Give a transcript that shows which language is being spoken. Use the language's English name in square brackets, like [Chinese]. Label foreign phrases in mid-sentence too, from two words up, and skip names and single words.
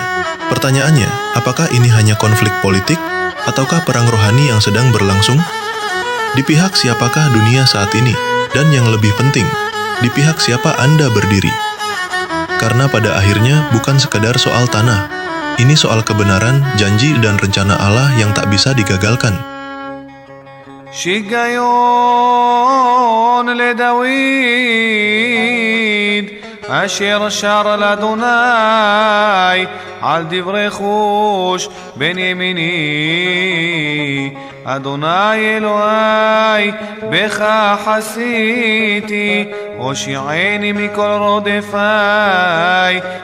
[Indonesian] Pertanyaannya, apakah ini hanya konflik politik ataukah perang rohani yang sedang berlangsung? Di pihak siapakah dunia saat ini? Dan yang lebih penting, di pihak siapa Anda berdiri? Karena pada akhirnya bukan sekadar soal tanah. Ini soal kebenaran, janji, dan rencana Allah yang tak bisa digagalkan. [Hebrew] שיגיון לדוד אשר שר לאדוני על דברי חוש בן ימיני אדוני אלוהי בך חסיתי הושיעני מכל רודפי